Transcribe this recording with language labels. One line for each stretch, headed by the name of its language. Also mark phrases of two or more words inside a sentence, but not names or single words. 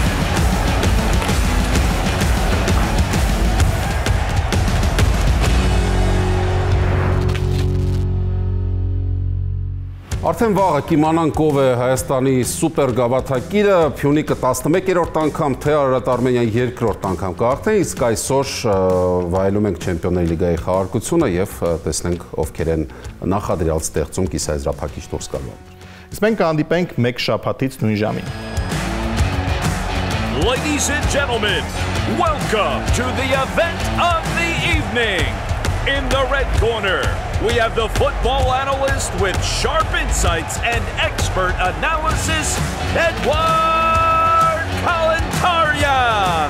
Armenian: Արդեն վաղը կիմանանք ով է Հայաստանի սուպեր գավաթակիրը, Փյունիկը 11-րդ անգամ, թե Արարատ Արմենիան 2-րդ անգամ կհաղթեն, իսկ այսօր վայելում ենք Չեմպիոնների լիգայի խաղարկությունը եւ տեսնենք ովքեր են նախադրյալ ստեղծում կիսաեզրափակիչ դուրս գալու։ Իսկ մենք կհանդիպենք 1 շաբաթից նույն ժամին։
English: Ladies and gentlemen, welcome to the event of the evening. In the red corner, we have the football analyst with sharp insights and expert analysis, Edward Kalantarian.